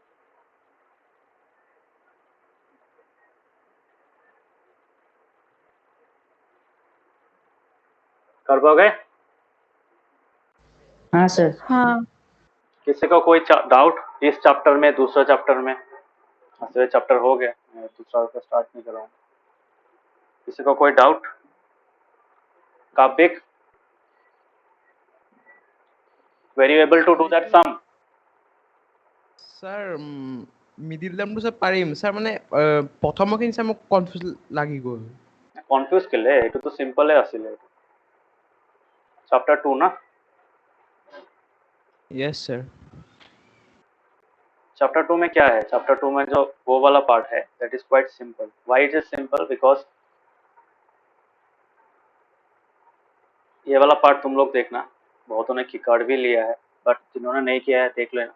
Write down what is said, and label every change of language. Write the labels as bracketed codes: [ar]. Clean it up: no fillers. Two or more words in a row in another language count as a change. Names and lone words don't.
[hi] कर पाओगे? हाँ सर। हाँ। किसी को कोई डाउट इस चैप्टर में, दूसरा चैप्टर में? दूसरा चैप्टर हो गया, मैं दूसरा का स्टार्ट नहीं कर रहा हूँ। किसी को कोई डाउट? काबिक, [en] were you able to do that sum? [as] স্যার [en] middle termটো [as] স্যার পাৰিম স্যাৰ মানে প্ৰথমখিনি স্যাৰ মোক কনফিউজ লাগি গ'ল। কনফিউজ কেলে, এইটো তো সিম্পলে আছিলে, [hi] चैप्टर 2 ना। यस सर। चैप्टर 2 में क्या है, चैप्टर 2 में जो वो वाला पार्ट है [en] that is quite simple. why it is simple, because [hi] ये वाला पार्ट तुम लोग देखना, बहुतों ने की कार्ड भी लिया है, बट जिन्होंने नहीं किया है देख लेना